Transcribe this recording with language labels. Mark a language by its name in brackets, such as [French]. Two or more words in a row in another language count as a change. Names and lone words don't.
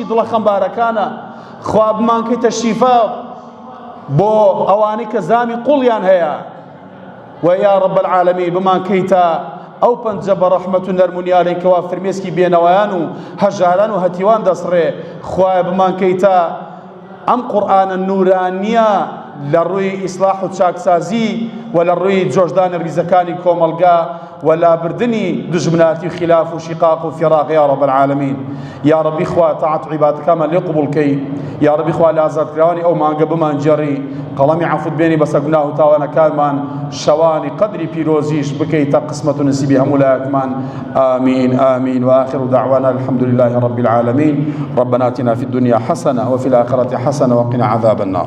[Central Kurdish] دڵە خەمبارەکانە، خوا بمانکەیتە شیفا بۆ ئەوانەی کە زامی قوڵیان هەیە، و [Arabic] یا ڕەب العالەمین [Central Kurdish] بمانکەیتە ئەو پەنجە بە ڕەحمەت و نەرمونیانەی کەوا فرمێسکی بێنەوەیان و هەژاران و هەتیوان دەسڕێ، خوایە بمانکەیتە ئەم قورئانە نورانیە لە ڕووی ئیسلاح و چاکسازی و لە ڕووی جۆشدانی ریزەکانی کۆمەلگا و لابردنی دژمناتی و خلاف و شقاق و فراق. [Arabic] یا ڕەب العالەمین، یا ڕەبی [Central Kurdish] خوا تاعەت و عیبادەکانمان لێ قبوڵکەی، [Arabic] یا ڕەبی [Central Kurdish] خوا لە ئازادکراوانی ئەو مانگە بمانجێڕی، قەڵەمی عەفوت بێنی بەسەر گوناه و تاوانەکانمان، شەوانی قەدری پیرۆزیش بکەیتە قسمەت و نسیبی هەموو لایەکمان. [Arabic] آمین آمین. وآخر دعوانا الحمد لله رب العالمين. ربنا آتنا في الدنيا حسنة وفي الآخرة حسنة وقنا عذاب النار.